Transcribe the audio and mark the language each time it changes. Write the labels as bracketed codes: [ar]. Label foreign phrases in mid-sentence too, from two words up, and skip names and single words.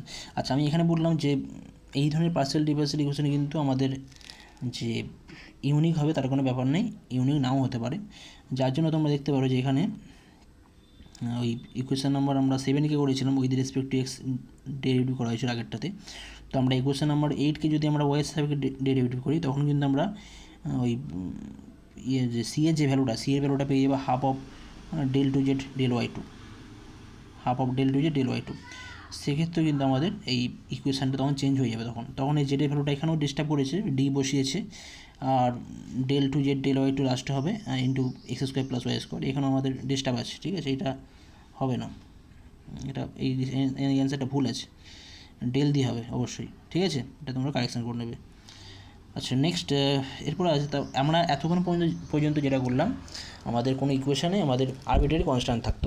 [bn] আচ্ছা, আমি এখানে বললাম যে এই ধরনের [en] partial differential [bn] ইকুয়েশনে কিন্তু আমাদের যে ইউনিক হবে তার কোনো ব্যাপার নেই, ইউনিক নাও হতে পারে, যার জন্য তোমরা দেখতে পারো যে এখানে ওই [en] equation number [bn] আমরা 7-কে করেছিলাম [en] with respect to x [bn] ডেরিভেটিভ করা হয়েছিল আগেরটাতে, তো আমরা [en] equation number [bn] 8-কে যদি আমরা ওয়াই সাপেক্ষে ডেরিভেটিভ করি, তখন কিন্তু আমরা ওই যে সি এর যে ভ্যালুটা, সি এর ভ্যালুটা পেয়ে যাবো [en] half of del 2z del y2, half of del 2z del y2। [bn] সেক্ষেত্রে কিন্তু আমাদের এই ইকুয়েশানটা তখন চেঞ্জ হয়ে যাবে, তখন এই জেডের ভ্যালুটা এখানেও ডিস্টার্ব করেছে, ডি বসিয়েছে, আর [en] del 2z del y2 [bn] লাস্টে হবে [en] into x square plus y square, [bn] এখানেও আমাদের ডিস্টার্ব আছে, ঠিক আছে, এটা হবে না। এটা এই অ্যান্সারটা ভুল আছে, ডেল দিয়ে হবে অবশ্যই, ঠিক আছে, এটা তোমরা কারেকশান করে নেবে। আচ্ছা নেক্সট এরপরে আছে, তা আমরা এতক্ষণ পর্যন্ত যেটা করলাম, আমাদের কোনো ইকুয়েশানে আমাদের [en] arbitrary constant [bn] থাকতো।